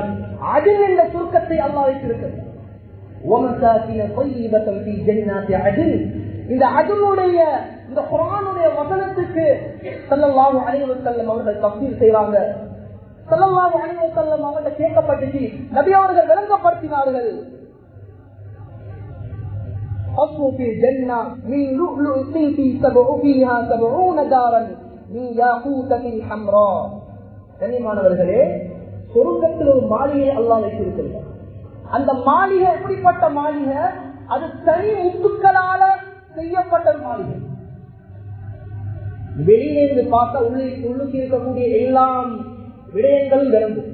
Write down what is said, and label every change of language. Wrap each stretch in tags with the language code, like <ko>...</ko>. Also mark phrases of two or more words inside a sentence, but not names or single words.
<ta>அதில் என்ற சுருக்கத்தை அல்லாஹ் வைத்திருக்கிறான். இந்த அதுனுடைய இந்த குர்ஆனுடைய வசனத்துக்கு</ta> <ar>صلى الله عليه وسلم</ar> <ta>அவர்கள் தஃசீர் செய்றாங்க.</ta> <ar>صلى الله عليه وسلم</ar> <ta>அவர்கள் கேட்கப்பட்டுச்சு, நபி அவர்கள் விளங்கப்படுத்தினார்கள்.</ta> <ar>في الجنة من لؤلؤ في فيها 70 دارا من ياقوتة حمراء.</ar> <ta>கண்ணியமானவர்களே, சொர்க்கத்தில் ஒரு மாளிகை அல்லாஹ் வைத்திருக்கிறார். அந்த மாளிகை எப்படிப்பட்ட மாளிகை? அது தனி முத்துக்களால செய்யப்பட்ட மாளிகை. வெளியிலிருந்து பார்த்தா உள்ளுக்கு இருக்கக்கூடிய எல்லாம் விடயங்களும் விளங்கும்.</ta>